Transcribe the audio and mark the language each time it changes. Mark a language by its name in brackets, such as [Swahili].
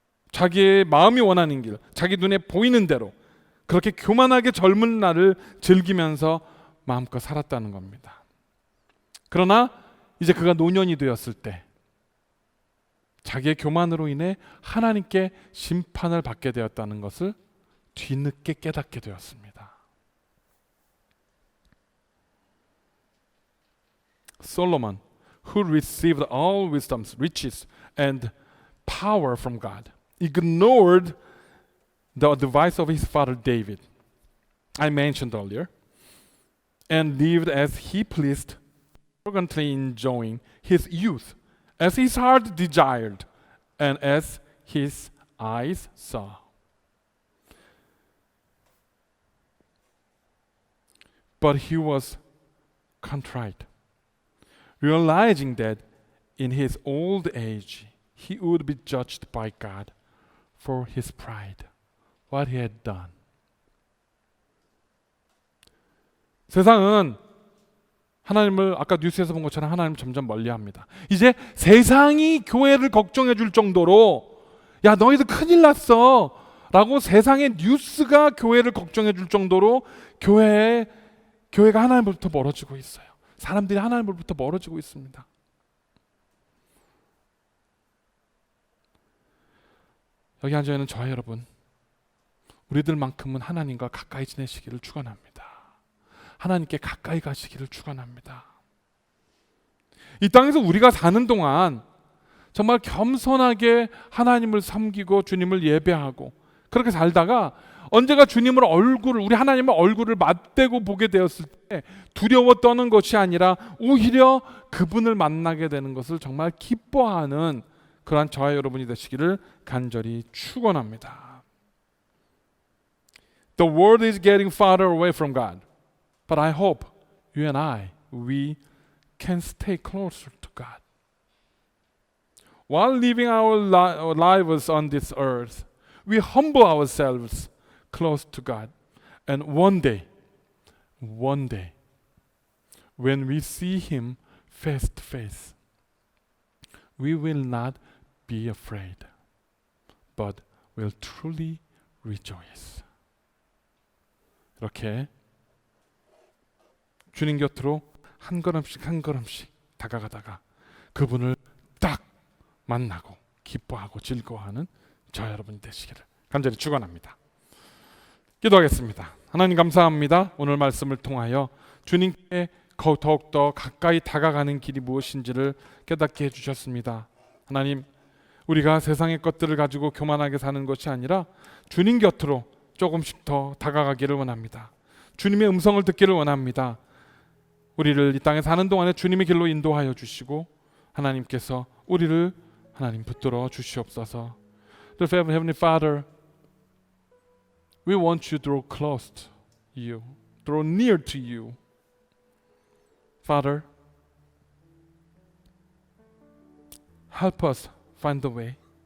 [Korean] 자기의 마음이 원하는 길, 자기 눈에 보이는 대로 그렇게 교만하게 젊은 날을 즐기면서 마음껏 살았다는 겁니다. 그러나 이제 그가 노년이 되었을 때 자기의 교만으로 인해 하나님께 심판을 받게 되었다는 것을 뒤늦게 깨닫게 되었습니다. [English] Solomon, who received all wisdom, riches, and power from God, ignored the advice of his father David, I mentioned earlier, and lived as he pleased, arrogantly enjoying his youth, as his heart desired, and as his eyes saw. But he was contrite, realizing that in his old age he would be judged by God for his pride, what he had done. [Korean] 세상은 하나님을 아까 뉴스에서 본 것처럼 하나님을 점점 멀리합니다. 이제 세상이 교회를 걱정해 줄 정도로 야 너희들 큰일 났어 라고 세상의 뉴스가 교회를 걱정해 줄 정도로 교회가 하나님으로부터 멀어지고 있어요. 사람들이 하나님으로부터 멀어지고 있습니다. 여기 앉아있는 저와 여러분, 우리들만큼은 하나님과 가까이 지내시기를 축원합니다. 하나님께 가까이 가시기를 축원합니다. 이 땅에서 우리가 사는 동안 정말 겸손하게 하나님을 섬기고 주님을 예배하고 그렇게 살다가 언제가 우리 하나님의 얼굴을 맞대고 보게 되었을 때 두려워 떠는 것이 아니라 오히려 그분을 만나게 되는 것을 정말 기뻐하는 그러한 저와 여러분이 되시기를 간절히 축원합니다. [English] The world is getting farther away from God, but I hope you and we can stay closer to God. While living our lives on this earth, we humble ourselves close to God. And one day, when we see Him face to face, we will not be afraid, but will truly rejoice. [Korean] 이렇게 주님 곁으로 한 걸음씩 다가가다가 그분을 딱 만나고 기뻐하고 즐거워하는 저 여러분이 되시기를 간절히 축원합니다. 기도하겠습니다. 하나님 감사합니다. 오늘 말씀을 통하여 주님께 더욱더 가까이 다가가는 길이 무엇인지를 깨닫게 해주셨습니다. 하나님, 우리가 세상의 것들을 가지고 교만하게 사는 것이 아니라 주님 곁으로 조금씩 더 다가가기를 원합니다. 주님의 음성을 듣기를 원합니다. 우리를 이 땅에 사는 동안에 주님의 길로 인도하여 주시고 하나님께서 우리를 하나님 붙들어 주시옵소서. [English] Heavenly Father, we want you to draw close to you, draw near to you. Father, help us find the way.